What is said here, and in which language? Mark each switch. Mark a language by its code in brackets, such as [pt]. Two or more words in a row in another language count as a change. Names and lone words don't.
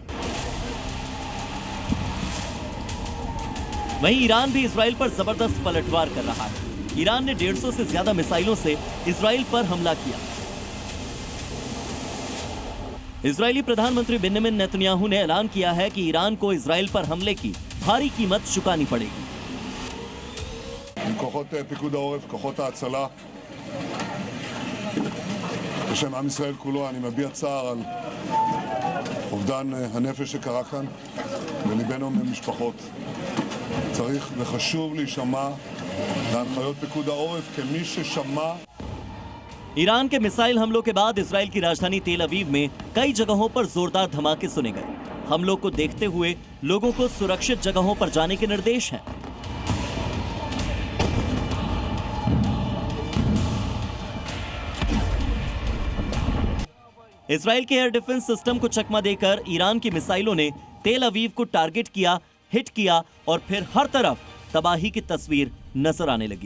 [hi] वहीं ईरान भी इजराइल पर जबरदस्त पलटवार कर रहा है। ईरान ने 150 से ज्यादा मिसाइलों से इजराइल पर हमला किया। इजरायली प्रधानमंत्री बेंजामिन नेतन्याहू ने ऐलान किया है कि ईरान को इजराइल पर हमले की भारी कीमत चुकानी पड़ेगी। [he] כוחות פיקוד העורף, כוחות ההצלה. בשם עם ישראל כולו אני מביע צער על אובדן הנפש שקרה כאן, וליבנו ממשפחות. צריך וחשוב להישמע להנחיות פיקוד העורף כמי ששמע. [hi] ईरान के मिसाइल हमलों के बाद इजराइल की राजधानी तेल अवीव में कई जगहों पर जोरदार धमाके सुने गए। हमलों को देखते हुए लोगों को सुरक्षित जगहों पर जाने के निर्देश हैं। इजराइल के [en] air defense system [hi] को चकमा देकर ईरान की मिसाइलों ने तेल अवीव को टारगेट किया, हिट किया और फिर हर तरफ तबाही की तस्वीर नजर आने लगी।